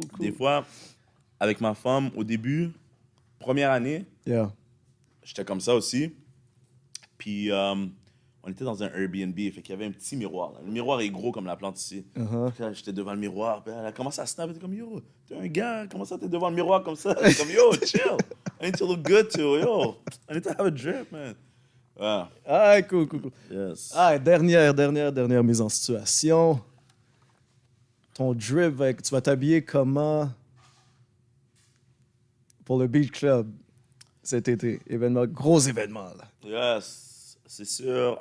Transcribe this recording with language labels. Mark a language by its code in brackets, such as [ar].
[fr] Des fois, avec ma femme, au début, première année, [en] Yeah. [fr] j'étais comme ça aussi. Puis, on était dans un Airbnb, fait qu'il y avait un petit miroir. Là. Le miroir est gros comme la plante ici. Uh-huh. Puis là, j'étais devant le miroir, puis elle a commencé à snap, elle était comme, yo, t'es un gars, comment ça t'es devant le miroir comme ça? J'étais comme, [en] yo, chill, I need to look good too, yo, I need to have a drip, man. [fr] Ouais, Ah, cool. [en] yes. [fr] Ah, dernière mise en situation. Ton drip, tu vas t'habiller comment pour le Beach Club cet été? Gros événement, là. Yes, c'est sûr.